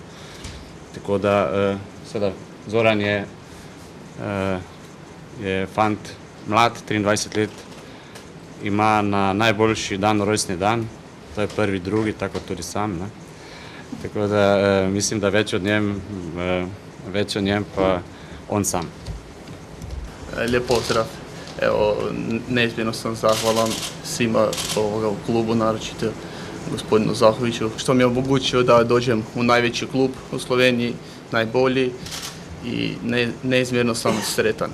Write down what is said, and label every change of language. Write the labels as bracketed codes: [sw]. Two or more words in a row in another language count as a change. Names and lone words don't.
[sl] Tako da, seveda, Zoran je fant mlad, 23 let, ima na najboljši dan rojstni dan, to je 1.2., tako tudi sam. Tako da mislim, da več o njem pa on sam. [hr] Lijep pozdrav. Evo, neizmjerno sam zahvalan svima u klubu, naročito gospodinu Zahoviću, što mi je omogućio da dođem u najveći klub u Sloveniji, najbolji, i neizmjerno sam sretan.